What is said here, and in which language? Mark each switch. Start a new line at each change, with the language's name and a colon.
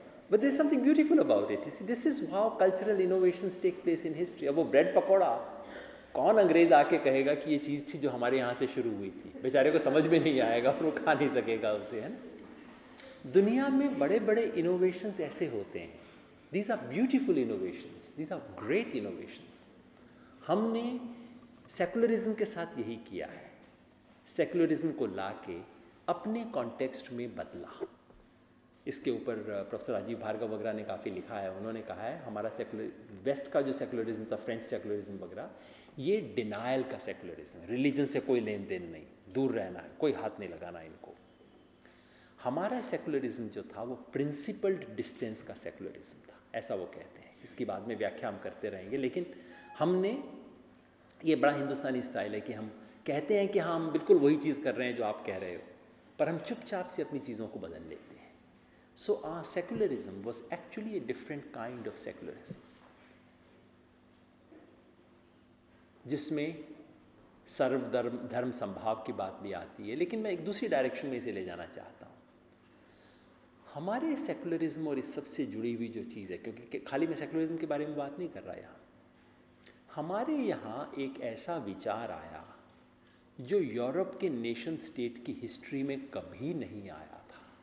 English: But there's something beautiful about it. You see, this is how cultural innovations take place in history.
Hindi: अब वो bread pakora कौन अंग्रेज आके कहेगा कि ये चीज़ थी जो हमारे यहाँ से शुरू हुई थी. बेचारे को समझ में नहीं आएगा और वो खा नहीं सकेगा उसे, है ना. दुनिया में बड़े बड़े इनोवेशंस ऐसे होते हैं.
English: These are beautiful innovations. These are great innovations.
Hindi: हमने सेकुलरिज्म के साथ यही किया है. सेकुलरिज्म को लाके अपने कॉन्टेक्स्ट में बदला. इसके ऊपर प्रोफेसर राजीव भार्गव वगैरह ने काफ़ी लिखा है. उन्होंने कहा है हमारा वेस्ट का जो सेकुलरिज्म था, फ्रेंच सेकुलरिज्म वगैरह, ये डिनायल का सेकुलरिज्म है. रिलीजन से कोई लेन देन नहीं, दूर रहना है, कोई हाथ नहीं लगाना इनको. हमारा सेकुलरिज्म जो था वो प्रिंसिपल्ड डिस्टेंस का सेकुलरिज्म था, ऐसा वो कहते हैं. इसकी बाद में व्याख्या हम करते रहेंगे, लेकिन हमने, ये बड़ा हिंदुस्तानी स्टाइल है कि हम कहते हैं कि हाँ हम बिल्कुल वही चीज़ कर रहे हैं जो आप कह रहे हो, पर हम चुपचाप से अपनी चीज़ों को बदल लेते हैं.
English: So our secularism was actually a different kind of secularism,
Hindi: जिसमें सर्वधर्म धर्म संभाव की बात भी आती है। लेकिन मैं एक दूसरी डायरेक्शन में इसे ले जाना चाहता हूँ। हमारे सेकुलरिज्म और इस सब से जुड़ी हुई जो चीज़ है, क्योंकि खाली मैं सेकुलरिज्म के बारे में बात नहीं कर रहा यहाँ, हमारे यहाँ एक ऐसा विचार आया जो यूरोप के नेशन स्टेट की हिस्ट्री में कभी नहीं आया था।